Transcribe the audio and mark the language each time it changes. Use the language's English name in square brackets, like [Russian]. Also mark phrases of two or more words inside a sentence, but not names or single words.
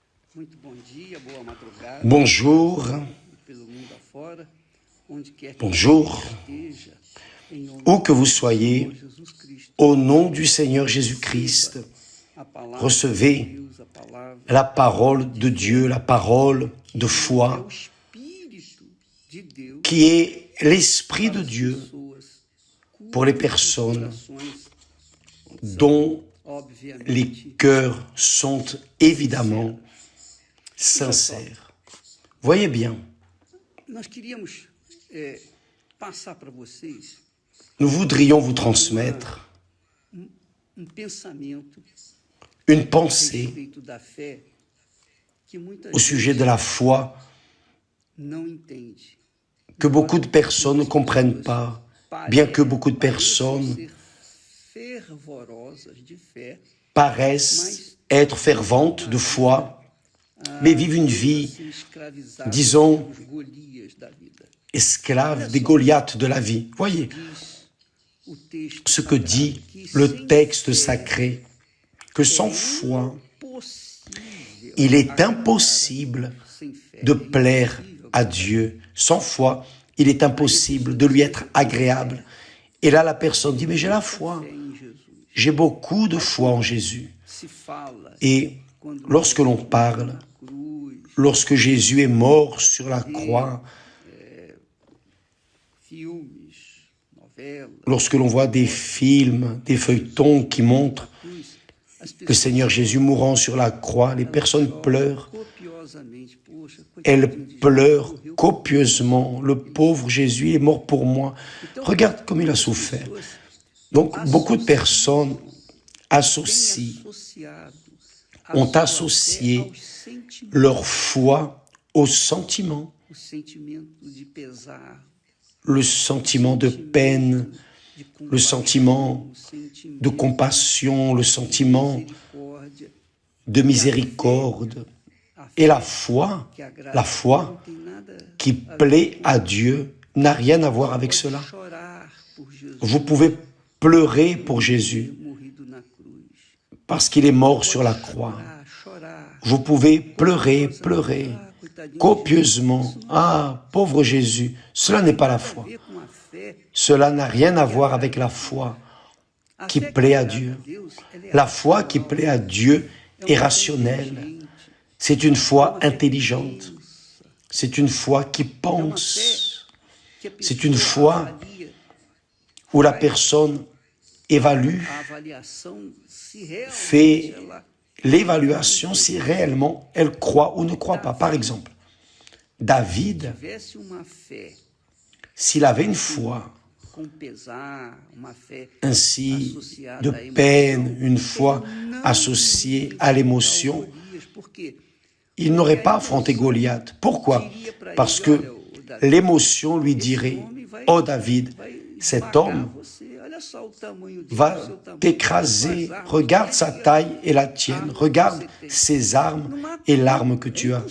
[Portuguese] Muito bom dia, boa madrugada. [French] Bonjour, [Portuguese] Pelo mundo afora, onde quer que [French] bonjour, [Portuguese] esteja, em nome [French] où que vous [Portuguese] do [French] soyez, [Portuguese] Senhor Jesus Cristo. [French] au nom du Seigneur Jésus-Christ, [Portuguese] A palavra [French] recevez [Portuguese] de Deus, a palavra [French] la parole de Dieu, la parole de [Portuguese] é foi, o Espírito de Deus [French] qui est l'Esprit de [Portuguese] para as [French] Dieu [Portuguese] pessoas [French] pour les [Portuguese] cujas [French] personnes [Portuguese] corações [French] dont [Portuguese] obviamente [French] les cœurs sont évidemment sincères. Voyez bien, [Portuguese] nós queríamos passar para vocês [French] nous voudrions vous transmettre [Portuguese] pensamento [French] une [Portuguese] a [French] pensée [Portuguese] respeito da fé que muita [French] au sujet [Portuguese] gente [French] de la foi [Portuguese] não entende. [French] que beaucoup de personnes ne comprennent pas, bien que beaucoup de personnes [Portuguese] Parecem ser fervorosas de fé, [French] paraissent être ferventes de foi, mais vivent une vie, [Portuguese] assim, escravizadas [French] disons, [Portuguese] pelos Golias da vida. [French] esclaves des Goliaths de la vie. Voyez [Portuguese] Diz o texto [French] ce que dit [Portuguese] que [French] le [Portuguese] sem [French] texte [Portuguese] fé [French] sacré, que sans foi, [Portuguese] impossível [French] il est [Portuguese] agradar [French] impossible [Portuguese] sem fé. [French] de [Portuguese] É [French] plaire [Portuguese] impossível. [French] à Dieu. Sans foi, il est impossible de lui être agréable. Et là, la personne dit, mais j'ai la foi, [Portuguese] Fé em Jesus. [French] j'ai beaucoup de foi en Jésus. [Portuguese] Se fala [French] Et [Portuguese] quando [French] lorsque l'on parle, [Portuguese] na cruz, [French] lorsque Jésus est mort sur la croix, [Portuguese] filmes, novelas, [French] lorsque l'on voit des films, des feuilletons qui montrent [Portuguese] cruz, as [French] le [Portuguese] pessoas [French] Seigneur Jésus mourant sur la croix, les personnes pleurent. [Portuguese] copiosamente. Poxa, [French] Elles [Portuguese] coitadinho de Jesus, [French] pleurent [Portuguese] morreu. [French] copieusement. Le pauvre Jésus est mort pour moi. Regarde comme il a souffert. Donc, beaucoup de personnes associent, ont associé leur foi au sentiment, [Portuguese] o sentimento de pesar, [French] le sentiment de peine, de le sentiment [Portuguese] o sentimento [French] de compassion, le sentiment [Portuguese] de misericórdia, [French] de miséricorde. Et la foi [Portuguese] que agrada não tem nada [French] qui plaît à Dieu n'a rien à voir avec cela. [Portuguese] chorar por Jesus [French] Vous pouvez pleurer pour Jésus [Portuguese] ter morrido na cruz. [French] parce qu'il est mort sur la croix. [Portuguese] Chorar. [French] Vous pouvez pleurer copieusement. Ah, pauvre Jésus, cela n'est pas la foi. [Portuguese] Ver com a fé, [French] Cela n'a rien à voir avec la foi [Portuguese] a [French] qui [Portuguese] fé [French] plaît à [Portuguese] agrada [French] Dieu. [Portuguese] a Deus, ela é [French] La foi qui plaît à Dieu est rationnelle. C'est une foi intelligente. C'est une foi qui pense. [Portuguese] que a [French] C'est une [Portuguese] pessoa [French] foi [Portuguese] avalia [French] où la personne évalue, [Portuguese] a avaliação se realmente [French] fait [Portuguese] ela [French] l'évaluation si réellement elle croit ou ne croit pas. Par exemple, David, [Portuguese] tivesse uma fé [French] s'il avait une foi [Portuguese] com pesar, uma fé [French] ainsi [Portuguese] associada [French] de [Portuguese] à emoção, [French] peine, une foi [Portuguese] ele não [French] associée [Portuguese] iria [French] à l'émotion, [Portuguese] ao Golias, porque [French] il n'aurait pas affronté Goliath. Pourquoi? Parce que l'émotion lui dirait, oh David, cet homme va t'écraser, regarde sa taille et la tienne, regarde ses armes et l'arme que tu as.